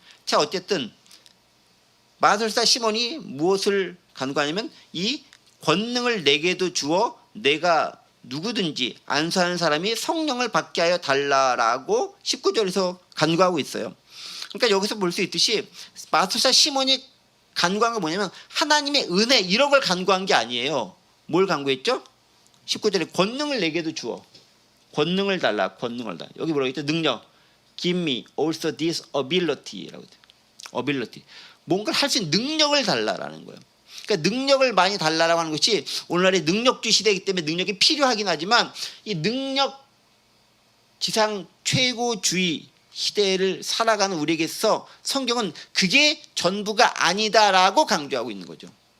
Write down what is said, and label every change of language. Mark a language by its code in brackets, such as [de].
[ko] 자, 어쨌든 마술사 시몬이 무엇을 간구하냐면 이 권능을 내게도 주어 내가 누구든지 안수하는 사람이 성령을 받게 하여 달라라고 19절에서 간구하고 있어요. 그러니까 여기서 볼 수 있듯이 마술사 시몬이 간구한 게 뭐냐면 하나님의 은혜 이런 걸 간구한 게 아니에요. 뭘 간구했죠? 19절에 권능을 내게도 주어. 권능을 달라. 권능을 달라. 여기 뭐라고 했죠? 능력. [en] Give me also this ability라고 [ko] 했죠. [en] ability. [ko] 뭔가를 할 수 있는 능력을 달라라는 거예요. 그러니까 능력을 많이 달라라고 하는 것이 오늘날의 능력주 시대이기 때문에 능력이 필요하긴 하지만 이 능력 지상 최고주의 시대를 살아가는 우리에게서 성경은 그게 전부가 아니다라고 강조하고 있는 거죠.